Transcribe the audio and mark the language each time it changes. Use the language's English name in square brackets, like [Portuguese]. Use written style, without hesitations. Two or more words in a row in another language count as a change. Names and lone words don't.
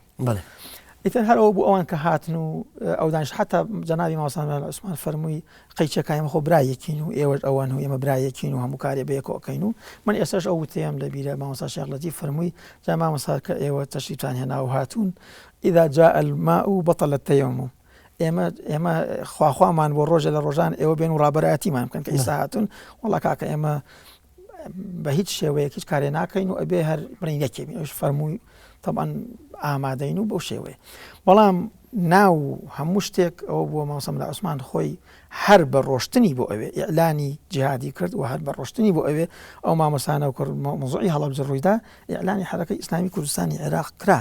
[Central Kurdish] ئیتر هەرەوە بوو ئەوان کە هاتن و ئەو دانیش حتا جەنابی مامۆستا مەلا عوسمان فەرمووی قەیچەکە ئێمە خۆ برایەکین و ئێوەش ئەوان و ئێمە برایەکین و هەموو کارێ بەیەکەوە ئەکەین و من ئێستاش ئەو وتەیەم لە بیرە مامۆستا شێخ لەتیف فەرمووی جا مامۆستا کە ئێوە تەشریفتان هێنا و هاتوون [Arabic] ئیذا جاء الماء بطل التيمم [Central Kurdish] ئێمە خواخوامان بۆ ڕۆژە لە ڕۆژان ئێوە بێن و ڕابەرایەتیمان بکەن کە ئێستا هاتوون وەڵا کاکە ئێمە بە هیچ شێوەیەک هیچ کارێ ناکەین و ئەبێ هەر بڕین یەکێ ئەوش فەرمووی طبعا ئامادەین و بەو شێوەیە بەڵام ناو هەموو شتێک ئەوە بووە مامۆستا مەلا عوسمان خۆی هەر بە ڕۆشتنی بۆ ئەوێ ئیعلانی جیهادی کرد و هەر بە ڕۆشتنی بۆ ئەوێ ئەو مامۆستانە و کرد مۆزوعی هەڵەبجە ڕوویدا ئیعلانی حەرەکەی ئیسلامی کوردستانی عێراق کرا